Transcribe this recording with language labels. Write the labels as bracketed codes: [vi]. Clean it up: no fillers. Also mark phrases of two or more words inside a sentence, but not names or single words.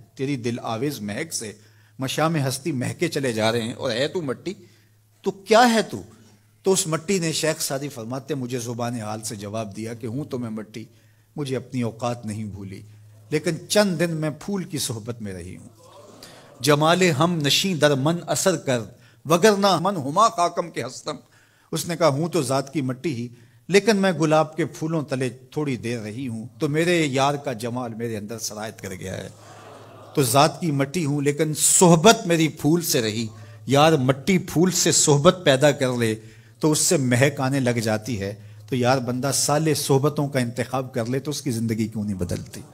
[ur] تیری دل آویز مہک سے مشام ہستی مہکے چلے جا رہے ہیں، اور ہے تو مٹی، تو کیا ہے تو؟ تو اس مٹی نے، شیخ سعدی فرماتے مجھے زبان حال سے جواب دیا کہ ہوں تو میں مٹی، مجھے اپنی اوقات نہیں بھولی، لیکن چند دن میں پھول کی صحبت میں رہی ہوں۔ [fa] جمال ہم نشیں در من اثر کر، وگرنہ من ہما خاکم کے ہستم۔ [ur] اس نے کہا ہوں تو ذات کی مٹی ہی، لیکن میں گلاب کے پھولوں تلے تھوڑی دیر رہی ہوں، تو میرے یار کا جمال میرے اندر سرایت کر گیا ہے۔ تو ذات کی مٹی ہوں لیکن صحبت میری پھول سے رہی۔ یار مٹی پھول سے صحبت پیدا کر لے تو اس سے مہک آنے لگ جاتی ہے، تو یار بندہ سالے صحبتوں کا انتخاب کر لے تو اس کی زندگی کیوں نہیں بدلتی۔